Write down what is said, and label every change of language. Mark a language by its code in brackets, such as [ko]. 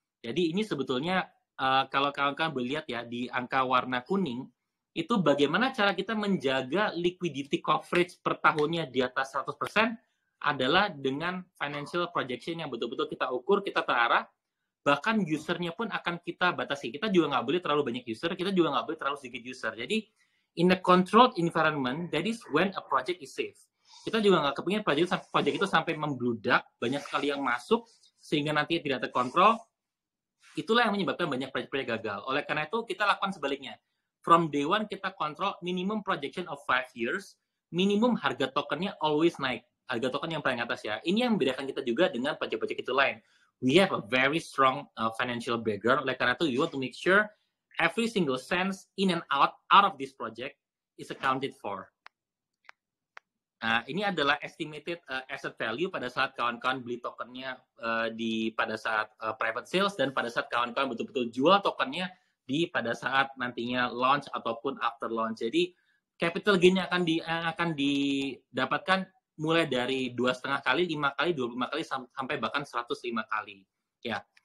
[id] Jadi ini sebetulnya kalau kawan-kawan melihat ya di angka warna kuning, itu bagaimana cara kita menjaga liquidity coverage per tahunnya di atas 100% adalah dengan financial projection yang betul-betul kita ukur, kita terarah, bahkan usernya pun akan kita batasi. Kita juga nggak boleh terlalu banyak user, kita juga nggak boleh terlalu sedikit user. [en] Jadi, in a controlled environment, that is when a project is safe. [id] Kita juga nggak kepingin project itu sampai membludak, banyak sekali yang masuk, sehingga nanti tidak terkontrol. Itulah yang menyebabkan banyak proyek-proyek gagal. Oleh karena itu, kita lakukan sebaliknya. [en] From day one, [id] kita kontrol [en] minimum projection of 5 years, minimum [id] harga tokennya [en] always naik. [id] Harga token yang paling atas ya. Ini yang membedakan kita juga dengan proyek-proyek itu lain. [en] We have a very strong financial background. [id] Oleh karena itu, [en] we want to make sure every single cent in and out of this project is accounted for. [id] Nah, ini adalah estimated asset value pada saat kawan-kawan beli tokennya pada saat private sales, dan pada saat kawan-kawan betul-betul jual tokennya pada saat nantinya launch ataupun after launch. Jadi capital gain-nya akan didapatkan mulai dari 2,5 kali, 5 kali, 25 kali sampai bahkan 105 kali. Ya.